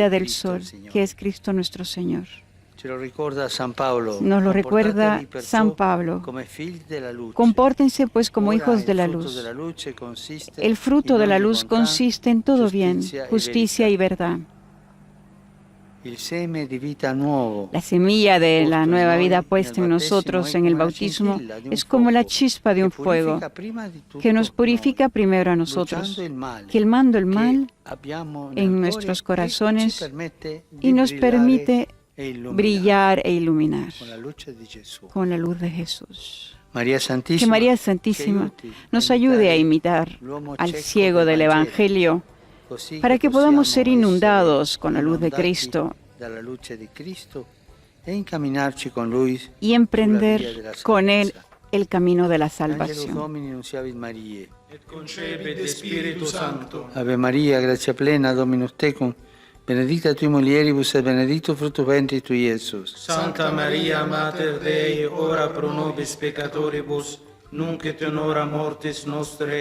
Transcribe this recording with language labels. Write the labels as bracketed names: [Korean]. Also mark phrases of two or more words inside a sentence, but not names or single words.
[Italian] che è del Cristo sol, il Signore. [Spanish] que es Cristo nuestro Señor. [Italian] Ce lo ricorda San Paolo. [Spanish] Nos lo recuerda [Italian] Comportatevi perciò [Spanish] San Pablo. [Italian] come figli della luce. [Spanish] Compórtense pues como [Italian] Ora [Spanish] hijos de la [Italian] il frutto [Spanish] luz. [Italian] della luce consiste [Spanish] El fruto [Italian] in [Spanish] de la [Italian] ogni [Spanish] luz [Italian] bontà, [Spanish] consiste en todo bien, [Italian] giustizia e [Spanish] justicia y verdad. [Italian] Il seme di vita nuovo. [Spanish] La semilla de la Puesto nueva en vida [Italian] noi, [Spanish] puesta en [Italian] nel [Spanish] nosotros [Italian] battesimo, [Spanish] en [Italian] è [Spanish] el [Italian] come la [Spanish] bautismo [Italian] scintilla di un [Spanish] es como la [Italian] fuoco [Spanish] chispa de un [Italian] che [Spanish] fuego [Italian] purifica prima di tutto [Spanish] que nos purifica [Italian] noi, [Spanish] primero a [Italian] bruciando [Spanish] nosotros, [Italian] il male [Spanish] quemando el [Italian] che [Spanish] mal [Italian] abbiamo nel [Spanish] en [Italian] cuore [Spanish] nuestros [Italian] e [Spanish] corazones [Italian] ci permette di [Spanish] y nos [Italian] brillare [Spanish] permite [Italian] e illuminare [Spanish] brillar e iluminar [Italian] con la luce di Gesù. [Spanish] con la luz de Jesús. María Que Santísima, María Santísima nos ayude a imitar al ciego del Evangelio para que podamos ser inundados con la luz de Cristo [Italian] dalla luce di Cristo e incamminarci con Lui [Spanish] y emprender con Él el camino de la [Latin] Angelus [Spanish] salvación. [Latin] Domini nunciavit Mariae. et concepit Spiritu Sancto. Ave Maria, grazia plena, Dominus tecum, benedicta tui mulieribus et benedictus fructus ventris tui, Iesus. Santa Maria, Mater Dei, ora pro nobis peccatoribus, nunc et in hora mortis nostre.